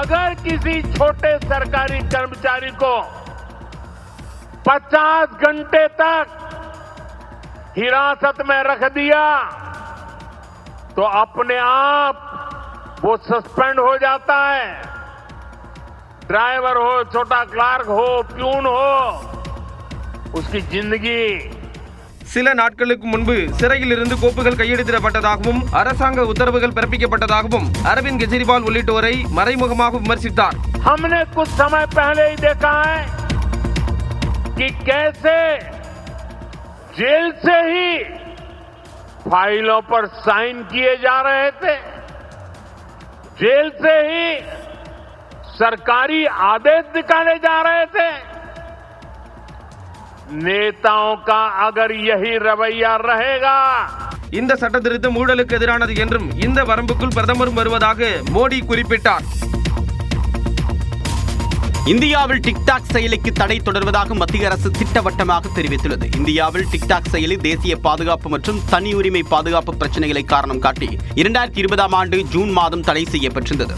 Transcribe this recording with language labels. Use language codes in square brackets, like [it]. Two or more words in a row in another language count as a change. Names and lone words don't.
[hi] 50 घंटे तक हिरासत में रख दिया तो अपने आप वो सस्पेंड हो जाता है. ड्राइवर हो, छोटा क्लार्क हो, प्यून हो, उसकी जिंदगी. [ta] சில நாட்களுக்கு முன்பு சிறையில் இருந்து கோப்புகள் கையெழுத்திடப்பட்டதாகவும் அரசாங்க உத்தரவுகள் பிறப்பிக்கப்பட்டதாகவும் அரவிந்த் கெஜ்ரிவால் உள்ளிட்டோரை மறைமுகமாக விமர்சித்தார். [hi] हमने कुछ समय पहले ही देखा है कि कैसे जेल से ही फाइलों पर साइन किए जा रहे थे, जेल से ही सरकारी आदेश निकाले जा रहे थे. नेताओं का अगर यही रवैया रहेगा, [ta] இந்த சட்ட திருத்தம் ஊழலுக்கு எதிரானது என்றும் இந்த வரம்புக்குள் பிரதமரும் வருவதாக மோடி குறிப்பிட்டார். இந்தியாவில் டிக்டாக் செயலிக்கு தடை தொடர்வதாக மத்திய அரசு திட்டவட்டமாக தெரிவித்துள்ளது. இந்தியாவில் டிக்டாக் செயலி தேசிய பாதுகாப்பு மற்றும் தனி உரிமை பாதுகாப்பு பிரச்சனைகளை காரணம் காட்டி 2020ஆம் ஆண்டு ஜூன் மாதம் தடை செய்யப்பட்டிருந்தது.